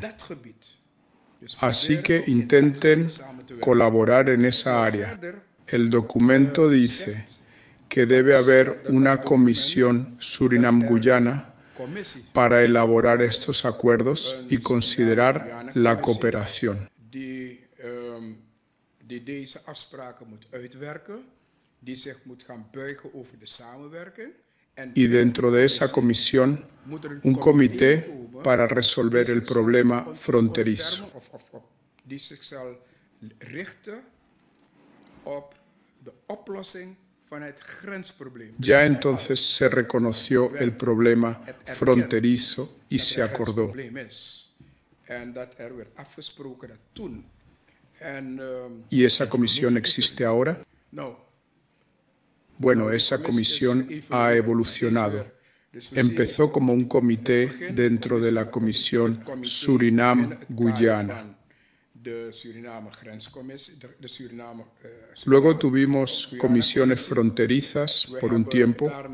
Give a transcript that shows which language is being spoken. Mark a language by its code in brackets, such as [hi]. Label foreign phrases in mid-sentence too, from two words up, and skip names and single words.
[es] Así que intenten colaborar en esa área. El documento dice que debe haber una comisión Surinam-Guyana para elaborar estos acuerdos y considerar la cooperación. [nl] Die deze afspraken moet uitwerken, die zich moet gaan buigen over de samenwerking [es] y dentro de esa comisión un comité para resolver el problema fronterizo. [nl] Die zich zal richten op de oplossing van het grensprobleem. [es] Ya entonces se reconoció el problema fronterizo y se acordó. [nl] En dat werd afgesproken dat toen. [es] ¿Y esa comisión existe ahora? No. Bueno, esa comisión ha evolucionado. Empezó como un comité dentro de la comisión Surinam-Guyana. Luego tuvimos comisiones fronterizas por un tiempo.